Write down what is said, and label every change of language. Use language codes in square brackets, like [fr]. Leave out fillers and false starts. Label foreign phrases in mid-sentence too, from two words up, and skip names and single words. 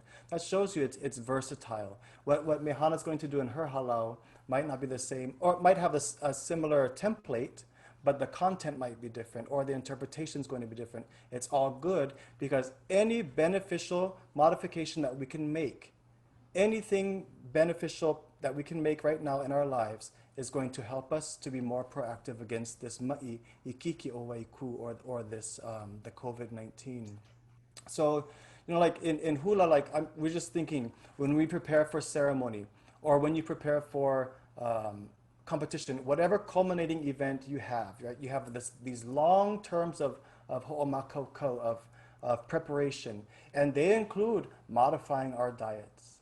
[en] That shows you it's versatile. What Mehana's going to do in her halal might not be the same, or might have a similar template, but the content might be different, or the interpretation is going to be different. It's all good because any beneficial modification that we can make, anything beneficial that we can make right now in our lives is going to help us to be more proactive against this [haw] maʻi, Ikiiki, ʻOwaikū, [en] or this, the COVID-19. So, like in hula, we're just thinking, when we prepare for ceremony, or when you prepare for competition, whatever culminating event you have, right? You have these long terms of ho'omakaukou, of preparation, and they include modifying our diets.